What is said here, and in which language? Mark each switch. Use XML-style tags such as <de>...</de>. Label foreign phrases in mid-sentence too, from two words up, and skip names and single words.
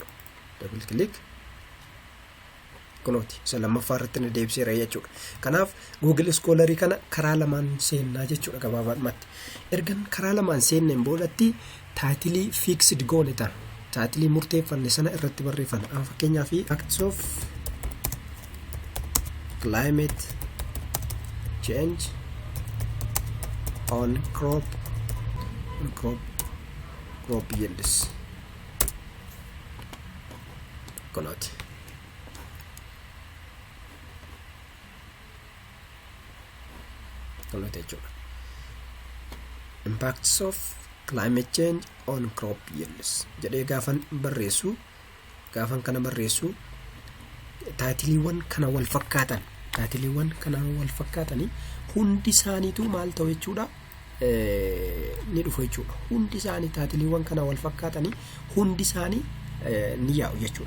<en>Double click</en> <om>kunooti isa lammaffaa irratti na deebiseera jechuudha. Kanaaf Google Scholar kana karaa lamaan seennaa jechuudha gabaabumatti. Ergan karaa lamaan seenneen boodatti taayitilii fixed goone ta'a. Taayitilii murteeffanne sana irratti barreeffanna.</om> <en>Fakkeenyaaf Acts of Climate Change on crop yields.</en> <om>Kunooti. Kunooti jechuudha.</om> <en>Impacts of climate change on crop yields</en> <om>jedhee gaafan kana barreessu taayitiliiwwan kana wal fakkaatanii hundi isaaniitu maal ta'u jechuudha ni dhufu jechuudha. Hundi isaanii taayitiliiwwan kana wal fakkaatanii hundi isaanii ni yaa'u jechuudha.</om>